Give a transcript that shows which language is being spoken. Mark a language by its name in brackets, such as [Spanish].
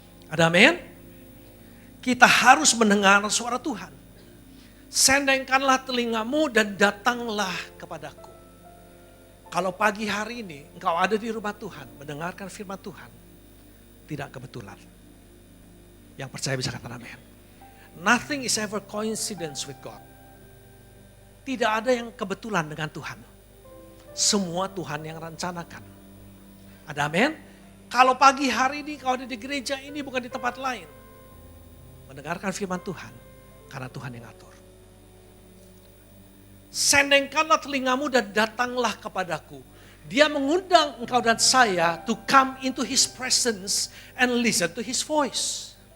[Indonesian] Ada amin? Kita harus mendengar suara Tuhan. Sendengkanlah telingamu dan datanglah kepadaku. Kalau pagi hari ini engkau ada di rumah Tuhan, mendengarkan firman Tuhan, tidak kebetulan. Yang percaya bisa katakan amin. [English] Nothing is ever coincidence with God. [Indonesian] Tidak ada yang kebetulan dengan Tuhan. Semua Tuhan yang rencanakan. Ada amin? Kalau pagi hari ini kau ada di gereja ini bukan di tempat lain. mendengarkan firman Tuhan karena Tuhan yang atur. Sendengkanlah telingamu dan datanglah kepadaku. Dia mengundang engkau dan saya [English] to come into His presence and listen to His voice.